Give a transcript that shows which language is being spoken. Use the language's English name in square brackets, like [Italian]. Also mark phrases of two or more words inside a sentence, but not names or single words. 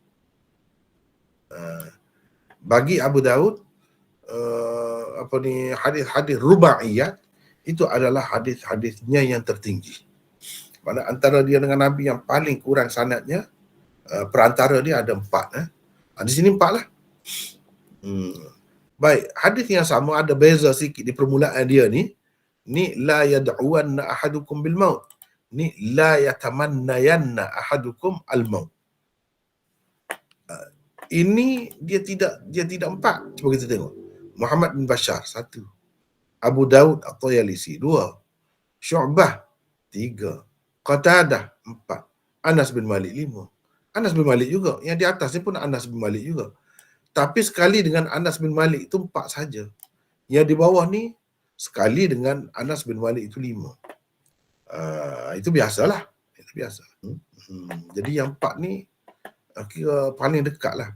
[Malay] Bagi Abu Daud, hadis-hadis rubaiyat itu adalah hadis-hadisnya yang tertinggi. Mana antara dia dengan Nabi yang paling kurang sanadnya, perantara dia ada 4. Di sini 4 lah. Baik, hadis yang sama ada beza sikit di permulaan dia ni. [Arabic] Ni لا يدعون أحدكم بالموت. Ni لا يتمنين أحدكم الموت. [Malay] Ini dia tidak 4. Cuba kita tengok. Muhammad bin Bashar, 1. Abu Daud At-Tayalisi, 2. Syu'bah, 3. Qatadah, 4. Anas bin Malik, 5. Anas bin Malik juga. Yang di atas ni pun Anas bin Malik juga. Tapi sekali dengan Anas bin Malik itu 4 saja. Yang di bawah ni sekali dengan Anas bin Malik itu 5. Itu biasalah. Itu biasa. Jadi yang 4 ni kira paling dekat lah.